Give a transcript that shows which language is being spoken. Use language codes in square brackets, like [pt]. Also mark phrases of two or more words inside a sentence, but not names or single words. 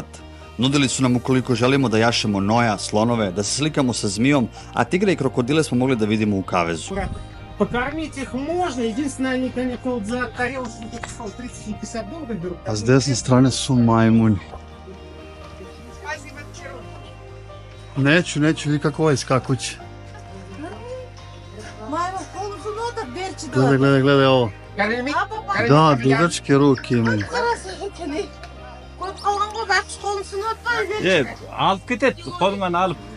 [sr] Nudili su nam ukoliko želimo da jašemo noja, slonove, da se slikamo sa zmijom, a tigre i krokodile smo mogli da vidimo u kavezu. [ru] Покормить их можно, единственное, они, конечно, вот за тарелку 30-50 долларов берут. [sr] A s desne strane su majmuni. Neću, vidi kako ovaj skakuće. Gledaj ovo. Da, dugačke ruke imaju. [kk] Je, alып кетеді, қолыңнан алып.